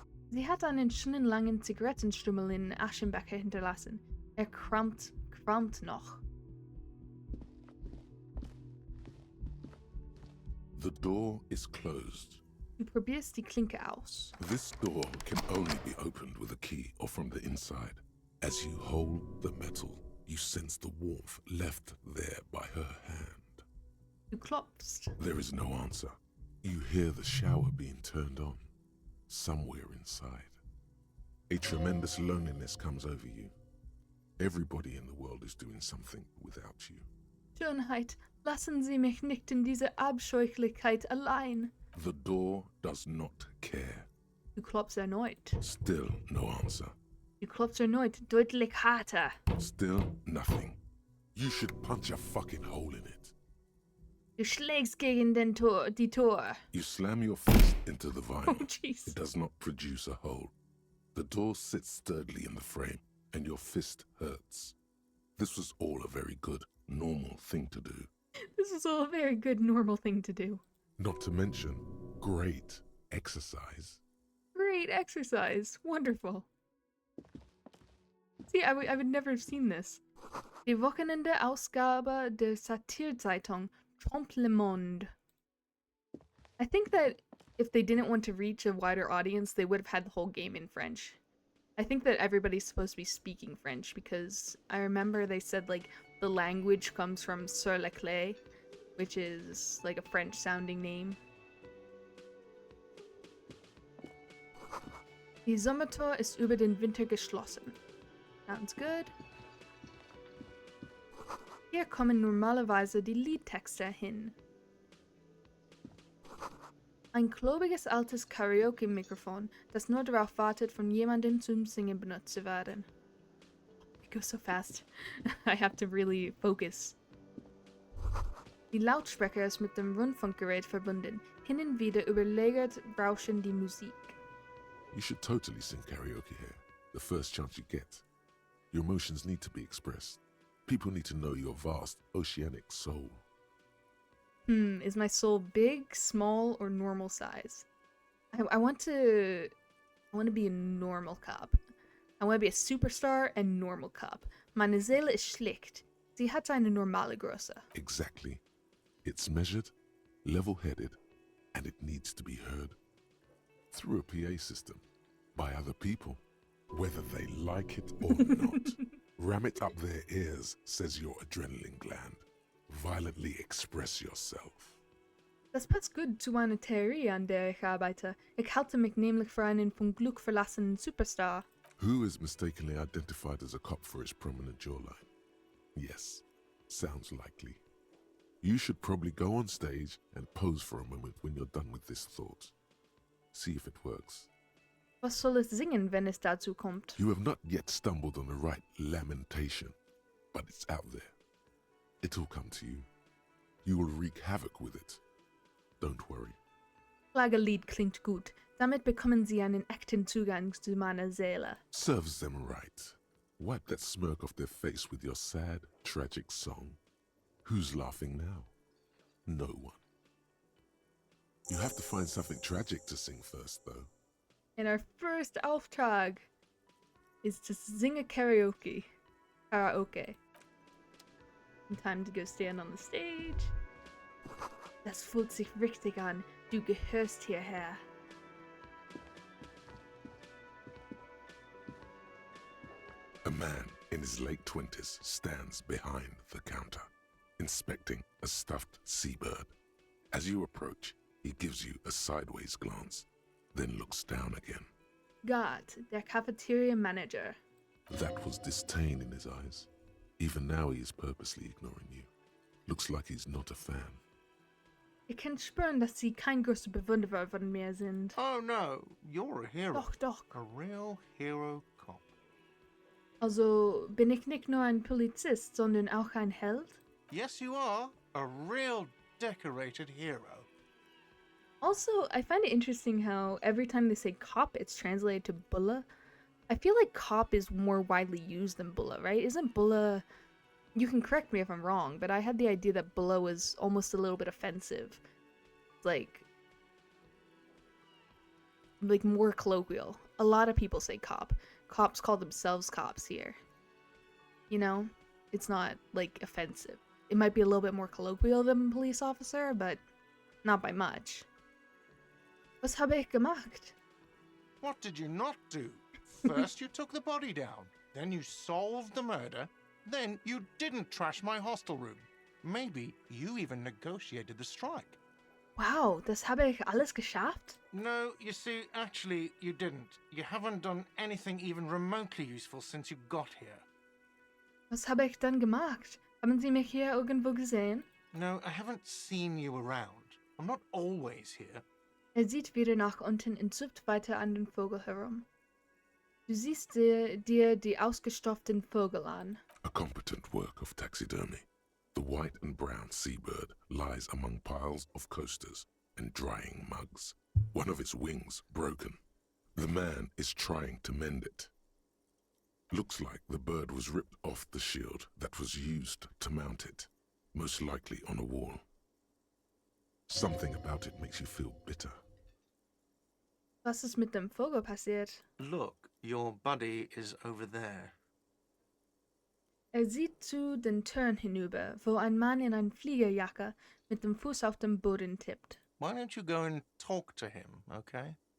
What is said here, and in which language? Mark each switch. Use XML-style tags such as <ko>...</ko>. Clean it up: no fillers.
<de>Sie hat einen schönen langen Zigarettenstummel in Aschenbecher hinterlassen. Krampft noch.</de> <en>The door is closed.</en> <de>Du probierst die Klinke aus.</de> <en>This door can only be opened with a key or from the inside. As you hold the metal, you sense the warmth left there by her hand.</en> <de>Du klopfst.</de> <en>There is no answer. You hear the shower being turned on, somewhere inside. A tremendous loneliness comes over you. Everybody in the world is doing something without you.</en> <de>Schönheit, lassen Sie mich nicht in diese Abscheulichkeit allein.</de> <en>The door does not care.</en> <de>Du klopfst erneut.</de> <en>Still no answer.</en> <de>Du klopfst erneut, deutlich harter.</de> <en>Still nothing. You should punch a fucking hole in it.</en> <de>Du schlägst gegen die Tor.</de> <en>You slam your fist into the vinyl. Oh, jeez. It does not produce a hole. The door sits sturdily in the frame, and your fist hurts. This was all a very good, normal thing to do. This is all a very good, normal thing to do. Not to mention, great exercise. Great exercise. Wonderful. See, I would never have seen this.</en> <de>Die Wochenende-Ausgabe der Satirzeitung Trompe le Monde.</de> <en>I think that if they didn't want to reach a wider audience, they would have had the whole game in French. I think that everybody's supposed to be speaking French because I remember they said, like, the language comes from Sur la Clé, which is, like, a French-sounding name.</en> <de>Die Sommertor ist über den Winter geschlossen.</de> <en>Sounds good.</en> <de>Hier kommen normalerweise die Liedtexte hin. Ein klobiges altes Karaoke-Mikrofon, das nur darauf wartet, von jemandem zum Singen benutzt zu werden.</de> <en>It goes so fast. I have to really focus.</en> <de>Die Lautsprecher ist mit dem Rundfunkgerät verbunden. Hin und wieder überlagert rauschen die Musik.</de> <en>You should totally sing karaoke here, the first chance you get. Your emotions need to be expressed. People need to know your vast, oceanic soul. Is my soul big, small, or normal size? I want to be a normal cop. I want to be a superstar and normal cop.</en> <de>Meine Seele ist schlicht. Sie hat eine normale Größe.</de> <en>Exactly. It's measured, level-headed, and it needs to be heard. Through a PA system, by other people, whether they like it or not. Ram it up their ears, says your adrenaline gland. Violently express yourself.</en> <de>Das passt gut zu einer Theorie, an der ich arbeite. Ich halte mich nämlich für einen vom Glück verlassenen Superstar.</de> <en>Who is mistakenly identified as a cop for his prominent jawline? Yes, sounds likely. You should probably go on stage and pose for a moment when you're done with this thought. See if it works.</en> <de>Was soll es singen, wenn es dazu kommt?</de> <en>You have not yet stumbled on the right lamentation, but it's out there. It'll come to you. You will wreak havoc with it. Don't worry.</en> <de>Klagelied klingt gut. Damit bekommen Sie einen echten Zugang zu meiner Seele.</de> <en>Serves them right. Wipe that smirk off their face with your sad, tragic song. Who's laughing now? No one. You have to find something tragic to sing first, though. And our first Auftrag is to sing a karaoke. And time to go stand on the stage.</en> <de>Das fühlt sich richtig an. Du gehörst hierher.</de> <en>A man in his late 20s stands behind the counter, inspecting a stuffed seabird. As you approach, he gives you a sideways glance, then looks down again.</en> <de>Gott, der Cafeteria Manager.</de> <en>That was disdain in his eyes. Even now he is purposely ignoring you. Looks like he's not a fan.</en> <de>Ich kann spüren, dass Sie kein großer Bewunderer von mir sind.</de> <en>Oh no, you're a hero.</en> <de>Doch, doch.</de> <en>A real hero cop.</en> <de>Also bin ich nicht nur ein Polizist, sondern auch ein Held?</de> <en>Yes, you are. A real decorated hero. Also, I find it interesting how every time they say cop, it's translated to bulla. I feel like cop is more widely used than bulla, right? Isn't bulla... You can correct me if I'm wrong, but I had the idea that bulla was almost a little bit offensive. Like more colloquial. A lot of people say cop. Cops call themselves cops here. You know? It's not, like, offensive. It might be a little bit more colloquial than police officer, but not by much.</en> <de>Was habe ich gemacht?</de> <en>What did you not do? First you took the body down, then you solved the murder, then you didn't trash my hostel room. Maybe you even negotiated the strike.</en> <de>Wow, das habe ich alles geschafft?</de> <en>No, you see, actually, you didn't. You haven't done anything even remotely useful since you got here.</en> <de>Was habe ich dann gemacht? Haben Sie mich hier irgendwo gesehen?</de> <en>No, I haven't seen you around. I'm not always here.</en> <de>Sieht wieder nach unten und zupft weiter an den Vogel herum. Du siehst dir die ausgestopften Vögel an.</de> <en>A competent work of taxidermy. The white and brown seabird lies among piles of coasters and drying mugs. One of its wings broken. The man is trying to mend it. Looks like the bird was ripped off the shield that was used to mount it, most likely on a wall. Something about it makes you feel bitter.</en> <de>Was ist mit dem Vogel passiert?</de> <en>Look, your buddy is over there.</en> <de>Sieht zu den Türen hinüber, wo ein Mann in einer Fliegerjacke mit dem Fuß auf dem Boden tippt.</de> <en>Why don't you go and talk to him, okay?</en>